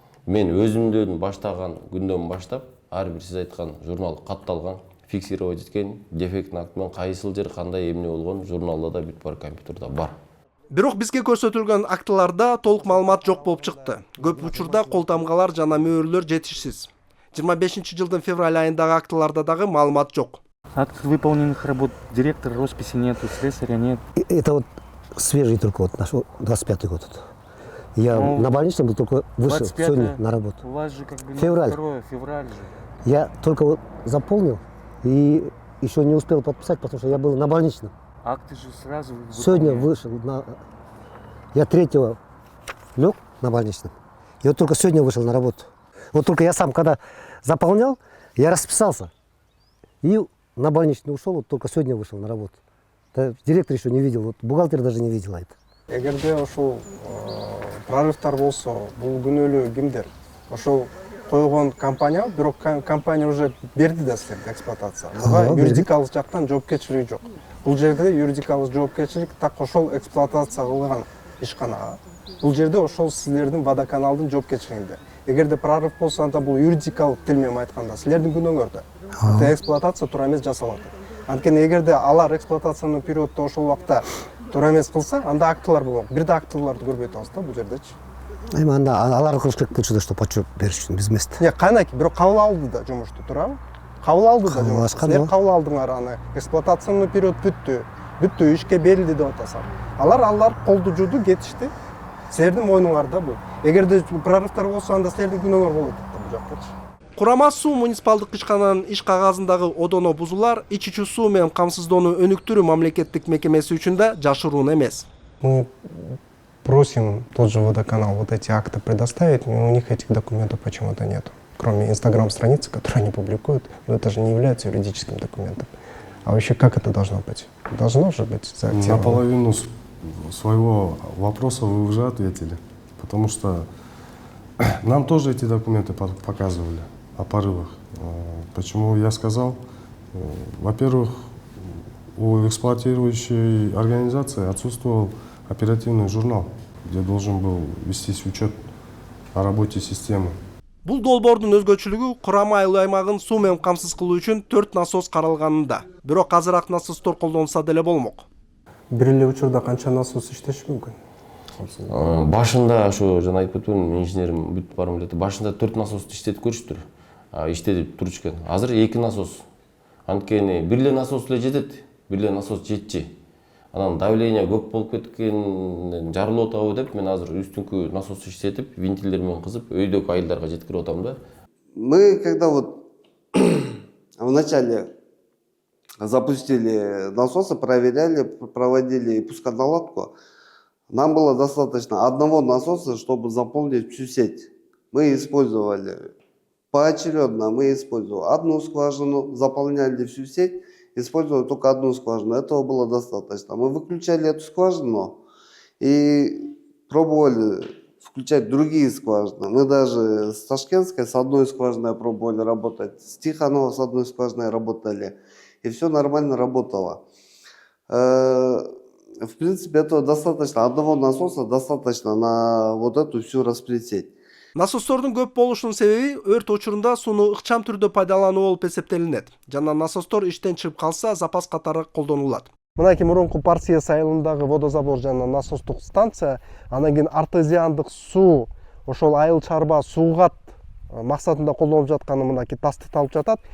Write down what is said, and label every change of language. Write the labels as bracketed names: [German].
[Kyrgyz] Мен өзүмдөн баштаган күндөн баштап ар бир сиз айткан журнал катталган, [Russian] фиксировать [Kyrgyz] эткен, [Russian] дефектный [Kyrgyz] акт менен кайсыл жер кандай эмне болгон журналда да бүт бар, компьютерде бар. Бирок бизге көрсөтүлгөн актыларда толук маалымат жок болуп чыкты. Көп учурда кол тамгалар жана мөөрлөр жетишсиз. 25-жылдын февраль айындагы актыларда дагы маалымат жок. [Russian] Акт выполненных работ директора росписи нету, слесаря нет. Это вот свежий только вот наш 25-й год. Я на больничном только вышел сегодня на работу. У вас же как бы февраль. Февраль же. Я только вот заполнил и еще не успел подписать, потому что я был на больничном. Акты же сразу сегодня вышел. Я 3-го лег на больничном. И вот только сегодня вышел на работу. Вот только я сам, когда заполнял, я расписался. И на больничный ушел, вот только сегодня вышел на работу. Директор еще не видел, вот бухгалтер даже не видела это. [Kyrgyz] эгерде ошол прорывтар болсо бул күнөөлүү кимдер? Ошол койгон компания, бирок компания [Russian] уже [Kyrgyz] берди да силерге эксплуатацияга. Буга юридикалык жактан жоопкерчилиги жок. Бул жерде юридикалык жоопкерчилик так ошол эксплуатация кылган ишканага. Бул жерде ошол силердин водоканалдын жоопкерчилигинде. Эгерде прорыв болсо, анда бул юридикалык тил менен айтканда силердин күнөөңөрдө. Эксплуатация туура эмес жасалат. Анткени эгерде алар эксплуатациянын периоддо ошол убакта туура эмес кылса, анда актылар болот. Бир да актыларды көрбөй атабыз да бул жердечи. Эми анда алар кылыш керек болчу да, [Russian] чтоб отчет [Kyrgyz] бериш үчүн биз эмес. Кайнаки, бирок кабыл алды да жумушту, туурабы? Кабыл алды да жумушту. Силер кабыл алдыңар, аны эксплуатациянын период бүттү, ишке берилди деп атасам. Алар колду жууду, кетишти. Силердин мойнуңарда бул. Эгерде прорывтар болсо, анда силердин күнөөңөр болот да бул жактачы. Курама суу муниципалдык ишкананын иш кагазындагы одоно бузуулар ич ичүү суу менен камсыздоону өнүктүрүү мамлекеттик мекемеси үчүн да жашыруун эмес. [Russian] Мы просим тот же водоканал вот эти акты предоставить, но у них этих документов почему-то нет. Кроме инстаграм-страницы, которые они публикуют, но это же не является юридическим документом. А вообще как это должно быть? Должно же быть заактировано. Наполовину своего вопроса вы уже ответили, потому что нам тоже эти документы показывали о порывах. Почему я сказал? Во-первых, у эксплуатирующей организации отсутствовал оперативный журнал, где должен был вестись учет о работе системы. [Kyrgyz] Бул долбоордун өзгөчөлүгү Курама айыл аймагын суу менен камсыз кылуу үчүн 4 насос каралганында. Бирок азыраак насостор колдонулса деле болмок. Бир эле учурда канча насос иштеши мүмкүн? Башында ошо жана айтып өттүм, инженерим бүтүп барым эле. Башында 4 насосту иштетип көрүштүр. Иштетип турчу экен. Азыр 2 насос. Анткени бир эле насос эле жетет. Бир эле насос жетчи. Анан давление көп болуп кеткен, жарылып атабы деп, мен азыр үстүңкү насос иштетип, вентилдер менен кызып, өйдөгү айылдарга жеткирип атам да. [Russian] Мы когда вот в начале запустили насосы, проверяли, проводили пусконаладку, нам было достаточно одного насоса, чтобы заполнить всю сеть. Мы использовали поочередно, мы использовали одну скважину, заполняли всю сеть, использовали только одну скважину. Этого было достаточно. Мы выключали эту скважину и пробовали включать другие скважины. Мы даже с Ташкентской с одной скважиной пробовали работать, с Тихонова с одной скважиной работали. И все нормально работало. В принципе, этого достаточно. Одного насоса достаточно на вот эту всю распределить. [Kyrgyz] Насостордун көп болушунун себеби өрт учурунда сууну ыкчам түрдө пайдалануу болуп эсептелинет. Жана насостор иштен чыгып калса, запас катары колдонулат. Мынакей мурунку Парсиес айылындагы водозабор жана насостук станция, анан кийин артезиандык суу, ошол айыл чарба суугат максатында колдонуп жатканы мынакей тастык алып жатат.